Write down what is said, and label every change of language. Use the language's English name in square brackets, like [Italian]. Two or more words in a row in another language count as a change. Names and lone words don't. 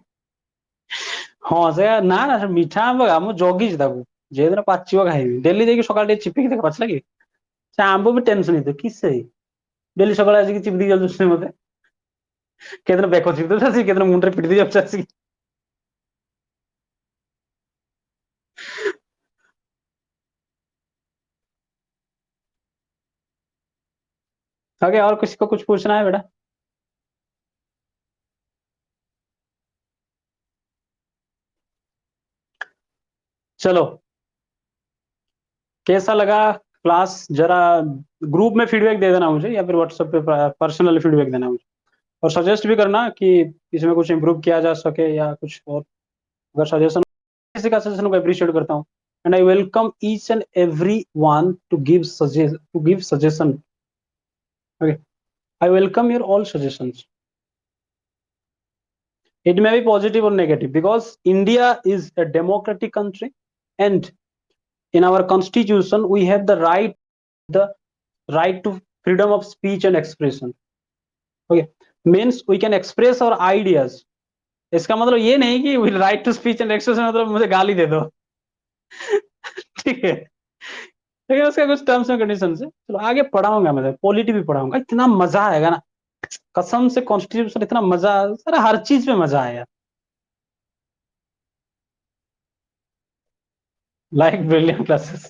[Odia] ହଁ ସେ ନା ନା ସେ ମିଠା ଆମ୍ବ ମୁଁ ଜଗିଛି ତାକୁ, ଯେଦିନ ପାଚିବ ଖାଇବି, ଡେଲି ଯାଇକି ସକାଳେ ଟିକେ ଚିପିକି ଦେଖ ପାଚିଲା କି। ସେ ଆମ୍ବ ବି ଟେନସନ ହେଇଥିବ କିସ ଡେଲି ସକାଳେ ଆସିକି ଚିପି ଦେଇ ଯାଉଛନ୍ତି ମତେ, କେଦିନ ବେକ ଚିପି ଦଉଛି ଆସିକି, କେଦିନ ମୁଣ୍ଡରେ ପିଟି ଦେଇ ଯାଉଛି ଆସିକି। [Hindi] आगे और किसी को कुछ पूछना है बेटा? चलो, कैसा लगा क्लास? जरा ग्रुप में फीडबैक दे देना मुझे, या फिर व्हाट्सएप पे [English] personal feedback [Hindi] देना मुझे, और सजेस्ट भी करना कि इसमें कुछ इम्प्रूव किया जा सके या कुछ और। अगर सजेशन, किसी का सजेशन को अप्रिशिएट करता हूँ, [English] and I welcome each and every one to give suggestion. okay, I welcome your all suggestions. It may be positive or negative, because India is a democratic country, and in our constitution we have the right to freedom of speech and expression. Okay, means we can express our ideas. [Hindi] इसका मतलब ये नहीं कि [English] right to speech and expression [Hindi] मतलब मुझे गाली दे दो। ठीक है, लेकिन उसका कुछ [English] terms and condition [Hindi] है। चलो आगे पढ़ाऊंगा, मैं पॉलिटी भी पढ़ाऊंगा, इतना मजा आएगा ना कसम से। कॉन्स्टिट्यूशन इतना मजा, सर हर चीज में मजा आएगा। [English] like brilliant classes.